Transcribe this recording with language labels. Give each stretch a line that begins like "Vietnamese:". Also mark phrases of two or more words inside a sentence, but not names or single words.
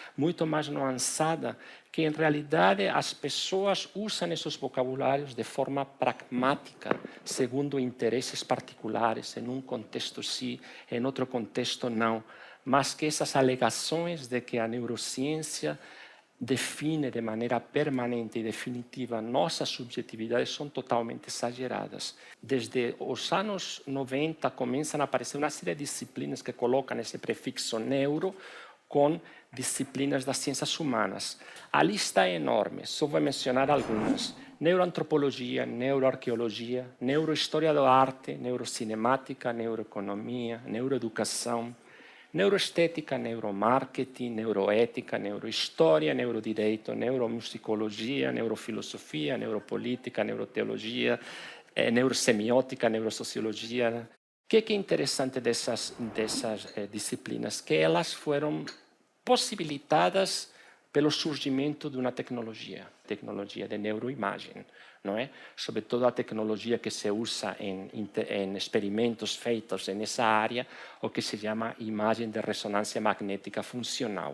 Portuguese: nuançada, que em realidade as pessoas usam esses vocabulários de forma pragmática, segundo interesses particulares, em um contexto sim, em outro contexto não, mas que essas alegações de que a neurociência define de maneira permanente e definitiva nossas subjetividades são totalmente exageradas. Desde os anos 90 começam a aparecer uma série de disciplinas que colocam esse prefixo neuro com disciplinas das ciências humanas. A lista é enorme, só vou mencionar algumas. Neuroantropologia, neuroarqueologia, neurohistória da arte, neurocinemática, neuroeconomia, neuroeducação, neuroestética, neuromarketing, neuroética, neurohistória, neurodireito, neuromusicologia, neurofilosofia, neuropolítica, neuroteologia, neurosemiótica, neurosociologia. O que é interessante dessas disciplinas? Que elas foram possibilitadas pelo surgimento de uma tecnologia de neuroimagem, não é? Sobretudo a tecnologia que se usa em experimentos feitos nessa área, o que se chama imagem de ressonância magnética funcional.